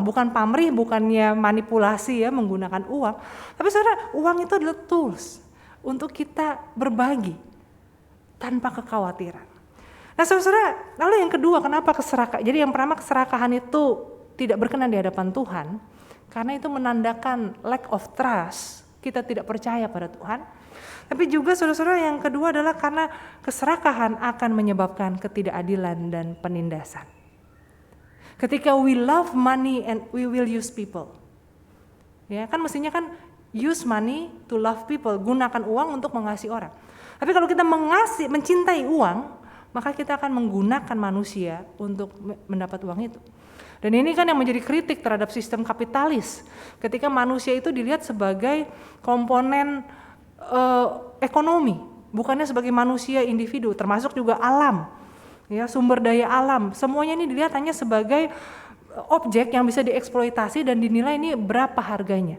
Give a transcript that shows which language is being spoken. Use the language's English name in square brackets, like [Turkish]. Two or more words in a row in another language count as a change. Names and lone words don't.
[Indonesian] Bukan pamrih, bukannya manipulasi ya menggunakan uang, tapi saudara, uang itu adalah tools untuk kita berbagi tanpa kekhawatiran. Nah saudara, lalu yang kedua, kenapa keserakahan? Jadi yang pertama, keserakahan itu tidak berkenan di hadapan Tuhan, karena itu menandakan [English] lack of trust, [Indonesian] kita tidak percaya pada Tuhan. Tapi juga saudara-saudara, yang kedua adalah karena keserakahan akan menyebabkan ketidakadilan dan penindasan. [English] Ketika we love money and we will use people, [Indonesian] ya kan mestinya kan [English] use money to love people, [Indonesian] gunakan uang untuk mengasihi orang. Tapi kalau kita mencintai uang, maka kita akan menggunakan manusia untuk mendapat uang itu. Dan ini kan yang menjadi kritik terhadap sistem kapitalis, ketika manusia itu dilihat sebagai komponen ekonomi, bukannya sebagai manusia individu, termasuk juga alam, ya, sumber daya alam, semuanya ini dilihat hanya sebagai objek yang bisa dieksploitasi dan dinilai ini berapa harganya.